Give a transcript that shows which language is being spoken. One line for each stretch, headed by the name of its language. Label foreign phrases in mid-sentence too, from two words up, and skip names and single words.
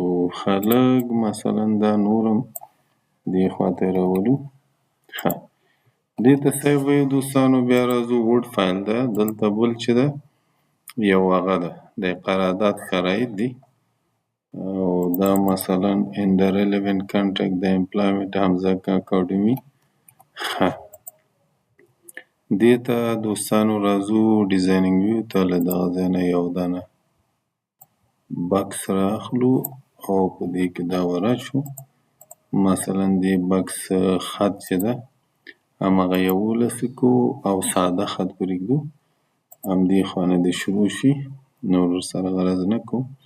Pashto: ښه لږ مثلا دا نور هم دې خواته یې راولو، ښه دې ته سیف وایو دوستانو. بیا راځو ورډ فایل ده، دلته بل چې ده یو هغه ده د قرارداد شرایط دي او دا مثلا
English: in the relevant contract the employment
Pashto: حمزه اکاډمي. ښه دې ته دوستانو راځو
English: designing view
Pashto: ته، له دغه ځای نه یو دانه بکس رااخلو او په دې کې دا ورچو، مثلا دې بکس خط چې ده همغه 11 کوو او ساده خط پرېږدو، همدې خوا نه دې شروع شي، نور ورسره غرض نه کوو.